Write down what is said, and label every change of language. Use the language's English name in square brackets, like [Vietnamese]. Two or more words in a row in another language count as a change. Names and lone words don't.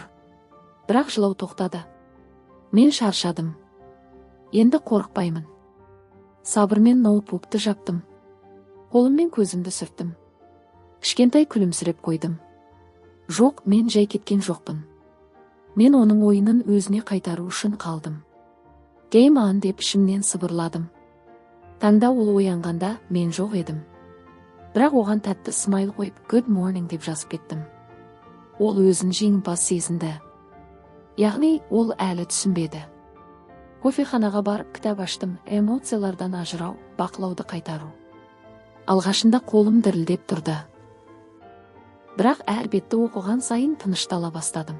[Kazakh] Бірақ жылау тоқтады. Мен шаршадым. Енді қорықпаймын. Сабырмен ноутбукты жаптым. Қолыммен көзімді сүрттім. Кішкентай күлімсіреп қойдым. Жоқ, мен жай кеткен жоқпын. Мен оның ойынын өзіне қайтару үшін қалдым. [English] Game on [Kazakh] деп ішімнен сыбырладым. Таңда ол оянғанда мен жоқ едім. Бірақ оған тәтті смайл қойып [English] good morning [Kazakh] деп жазып кеттім. Ол өзін жеңімпаз сезінді. Яғни ол әлі түсінбеді. Кофеханаға барып кітап аштым, эмоциялардан ажырау, бақылауды қайтару. Алғашында қолым дірілдеп тұрды. Бірақ әр бетті оқыған сайын тыныштала бастадым.